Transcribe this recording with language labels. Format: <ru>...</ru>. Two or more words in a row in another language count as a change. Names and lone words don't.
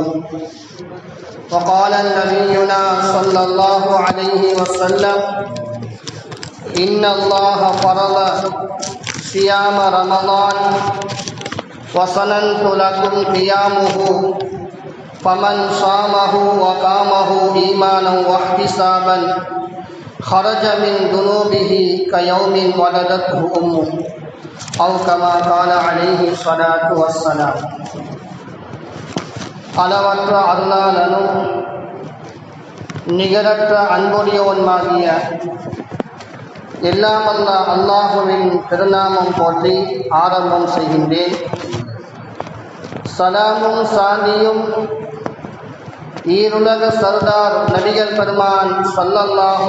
<ar>وقال نبينا صلى الله عليه وسلم: إن الله فرض صيام رمضان وسننت لكم قيامه، فمن صامه وقامه إيمانا واحتسابا خرج من ذنوبه كيوم ولدته أمه، أو كما قال عليه الصلاة والسلام.</ar> <ta>அளவற்ற அருளாளனும் நிகரற்ற அன்புடையவனுமாகிய எல்லாம் வல்ல அல்லாஹுவின் திருநாமம் போற்றி ஆரம்பம் செய்கின்றேன். சலாமும் சாந்தியும் ஈருலக சர்தார் நபிகள் பெருமான் ஸல்லல்லாஹு</ta>